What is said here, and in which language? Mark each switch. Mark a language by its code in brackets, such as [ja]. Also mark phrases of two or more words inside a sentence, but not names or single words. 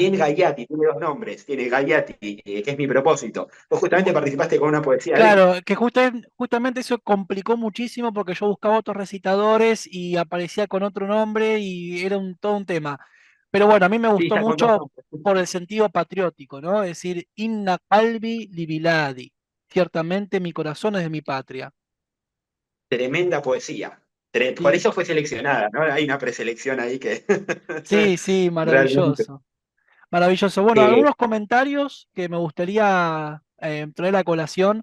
[es] también Gayati, tiene dos nombres. Tiene Gayati, que es mi propósito. Vos justamente Bu- participaste con una poesía de él. Claro, que justamente eso complicó muchísimo porque yo buscaba otros recitadores y aparecía con otro nombre y era todo un tema. Pero bueno, a mí me Sí, gustó está con dos mucho nombres. por el sentido patriótico, ¿no? Es decir, [ar] إن قلبي لبلادي. [es] Ciertamente mi corazón es de mi patria. Tremenda poesía. Por Sí, eso fue seleccionada, ¿no? Hay una preselección ahí que sí, sí, realmente. maravilloso. Maravilloso. Bueno, Eh, algunos comentarios que me gustaría traer a colación.